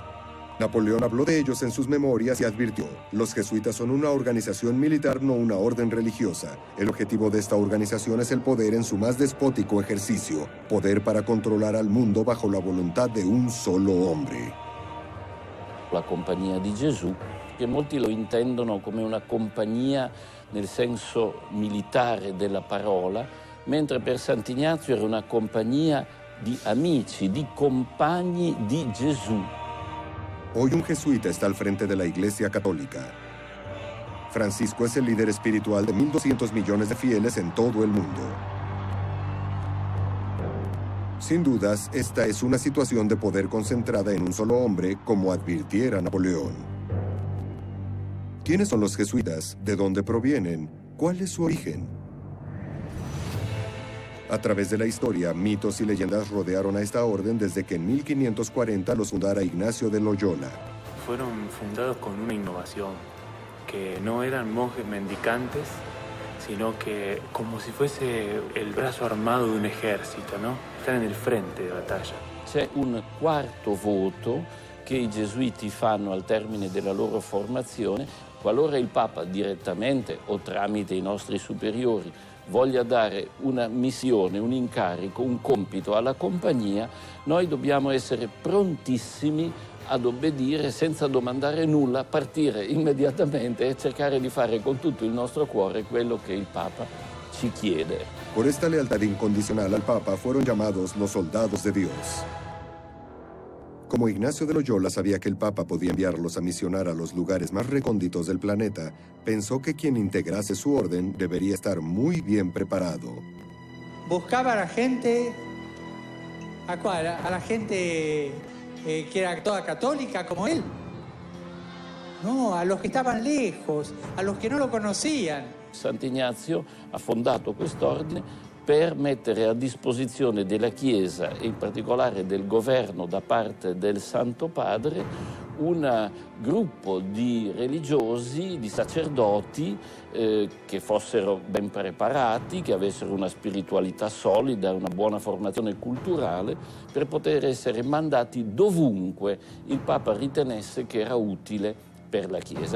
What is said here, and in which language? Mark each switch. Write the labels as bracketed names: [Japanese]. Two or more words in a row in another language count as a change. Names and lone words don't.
[Spanish] Napoleón habló de ellos en sus memorias y advirtió: los jesuitas son una organización militar, no una orden religiosa. El objetivo de esta organización es el poder en su más despótico ejercicio, poder para controlar al mundo bajo la voluntad de un solo hombre. [Italian] La Compagnia di Gesù, che molti lo intendono come una compagnia nel senso militare della parola, mentre per Sant'Ignazio era una compagnia di amici, di compagni di Gesù. [Spanish] Hoy un jesuita está al frente de la Iglesia Católica. Francisco es el líder espiritual de 1.200 millones de fieles en todo el mundo. Sin dudas, esta es una situación de poder concentrada en un solo hombre, como advirtiera Napoleón. ¿Quiénes son los jesuitas? ¿De dónde provienen? ¿Cuál es su origen? A través de la historia, mitos y leyendas rodearon a esta orden desde que en 1540 los fundara Ignacio de Loyola. Fueron fundados con una innovación, que no eran monjes mendicantes, sino que como si fuese el brazo [Italian] armato di un esercito, [Spanish] no? Están nel frente [Italian] di battaglia. C'è un quarto voto che i gesuiti fanno al termine della loro formazione, qualora il Papa direttamente o tramite i nostri superiori voglia dare una missione, un incarico, un compito alla compagnia, noi dobbiamo essere prontissimi ad obbedire senza domandare nulla, partire immediatamente e cercare di fare con tutto il nostro cuore quello che il Papa ci chiede. [Spanish] Por esta lealtad incondicional al Papa fueron llamados los soldados de Dios. Como Ignacio de Loyola sabía que el Papa podía enviarlos a misionar a los lugares más recónditos del planeta, pensó que quien integrase su orden debería estar muy bien preparado. Buscaba a la gente, ¿a cuál? A la gente que era toda católica como él. No, a los que estaban lejos, a los que no lo conocían. [Italian] Sant'Ignazio ha fondato quest'ordine per mettere a disposizione della Chiesa e in particolare del governo da parte del Santo Padre un gruppo di religiosi, di sacerdoti che fossero ben preparati, che avessero una spiritualità solida, una buona formazione culturale, per poter essere mandati dovunque il Papa ritenesse che era utile per la Chiesa.